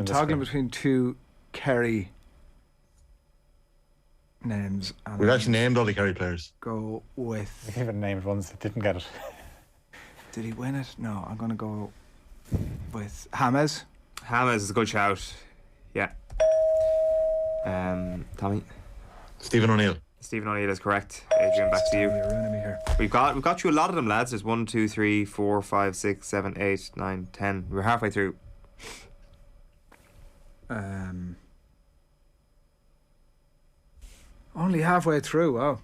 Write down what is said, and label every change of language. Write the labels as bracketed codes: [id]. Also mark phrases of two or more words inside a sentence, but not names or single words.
[en] toggling between two Kerry names. And We've actually named all the Kerry players. Go with. We even named ones that didn't get it. Did he win it? No, I'm going to go with James. James is a good shout. Yeah. Tommy. Stephen O'Neill. Stephen O'Neill is correct. Adrian, back to you. You're ruining me here. We've got you a lot of them, lads. There's 1, 2, 3, 4, 5, 6, 7, 8, 9, 10. We're halfway through. Only halfway through. Wow.